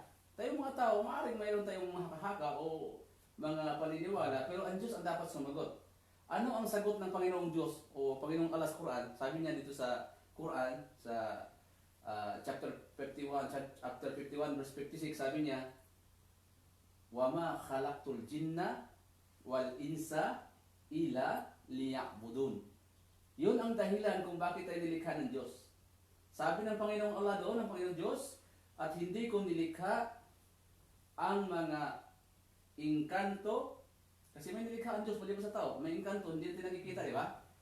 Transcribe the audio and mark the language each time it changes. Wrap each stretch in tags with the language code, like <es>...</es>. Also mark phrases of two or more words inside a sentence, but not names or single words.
<tl>Tayong mga tao, maaaring mayroon tayong mga haka o mga paniniwala, pero ang Diyos ang dapat sumagot. Ano ang sagot ng Panginoong Diyos o Panginoong Allah sa Quran? Sabi niya dito sa Quran, sa</tl> <en>chapter 51 verse 56,</en> <tl>sabi niya,</tl> <ar>"وما خلقت الجن والإنس إلا ليعبدون.</ar> <tl>Yun ang dahilan kung bakit tayo nilikha ng Diyos. Sabi ng Panginoong Allah doon, ng Panginoong Diyos, at hindi ko nilikha ang mga inkanto, kasi may nilikha ang Diyos maliban sa tao, may inkanto, hindi natin nakikita, di ba?</tl>